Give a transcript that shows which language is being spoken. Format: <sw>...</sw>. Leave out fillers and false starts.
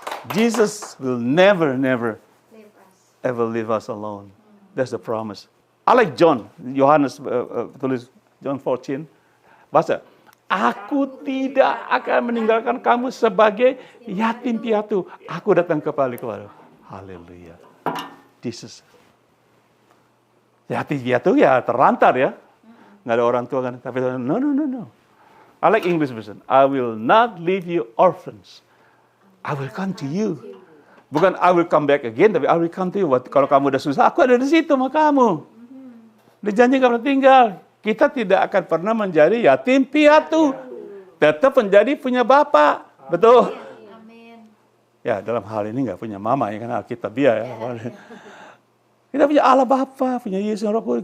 <en>Jesus will never ever leave us alone. That's the promise. I like John, Yohanes tulis John 14.</en> <id>Baca, aku tidak akan meninggalkan kamu sebagai yatim piatu. Aku datang kembali kepadamu. Haleluya. Jesus. Yatim piatu ya terlantar ya. Nggak ada orang tua kan.</id> <en>Tapi no. I like English version. I will not leave you orphans. I will come to you. Bukan I will come back again, tapi I will come to you.</en> <id>Kalau kamu udah susah, aku ada di situ sama kamu. Dijanji kamu tinggal. Kita tidak akan pernah menjadi yatim piatu. Tetap menjadi punya bapak. Betul? Amin. Ya, dalam hal ini nggak punya mama, ya kan Alkitabiah ya. Kita punya Allah Bapa, punya Yesus Roh Kudus.</id>